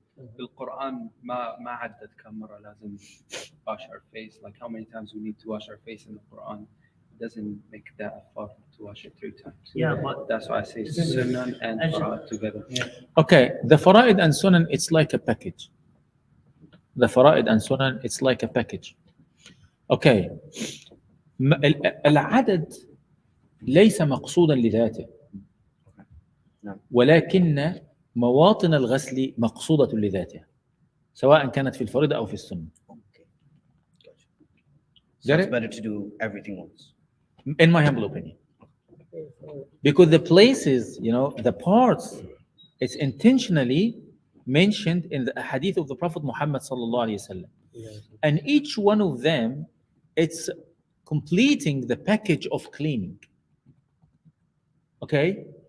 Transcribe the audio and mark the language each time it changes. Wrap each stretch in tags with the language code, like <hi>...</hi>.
<ar>لانه بالقرآن ما عدد كم مرة لازم</ar> <en>wash our face, like how many times we need to wash our face in the Quran. It doesn't make that effort to wash it 3 times. Yeah, but That's why I say sunan and fara'id together. Okay, the fara'id and sunan, it's like a package. The fara'id and sunan, it's like a package. Okay.</en> <ar>العدد ليس مقصودا لذاته، ولكن مواطن الغسل مقصودة لذاتها، سواء كانت في الفريضة أو في السنة.</ar> <en>Okay. Gotcha. So Got it's it? better to do everything once. In my humble opinion. Because the places, the parts, it's intentionally mentioned in the hadith of the Prophet Muhammad sallallahu alaihi wasallam. And each one of them, it's completing the package of cleaning. Okay?</en>